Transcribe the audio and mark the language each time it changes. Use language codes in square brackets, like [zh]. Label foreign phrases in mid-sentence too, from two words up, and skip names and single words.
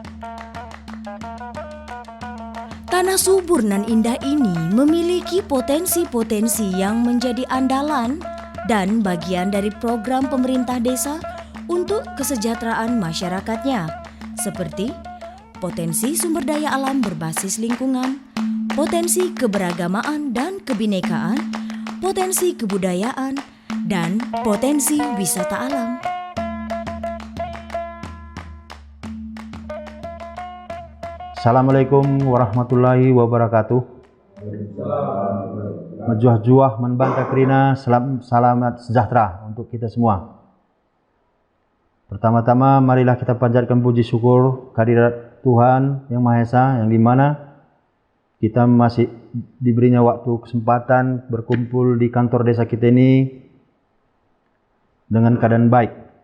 [id] Tanah subur nan indah ini memiliki potensi-potensi yang menjadi andalan dan bagian dari program pemerintah desa untuk kesejahteraan masyarakatnya, seperti potensi sumber daya alam berbasis lingkungan, potensi keberagamaan dan kebinekaan, potensi kebudayaan, dan potensi wisata alam. [ar] السلام عليكم ورحمة الله وبركاته. [btx] Majuah-juah menbanta kerina, [id] selamat sejahtera untuk kita semua. Pertama-tama marilah kita panjatkan puji syukur kehadirat Tuhan Yang Maha Esa, yang dimana kita masih diberinya waktu kesempatan berkumpul di kantor desa kita ini dengan keadaan baik.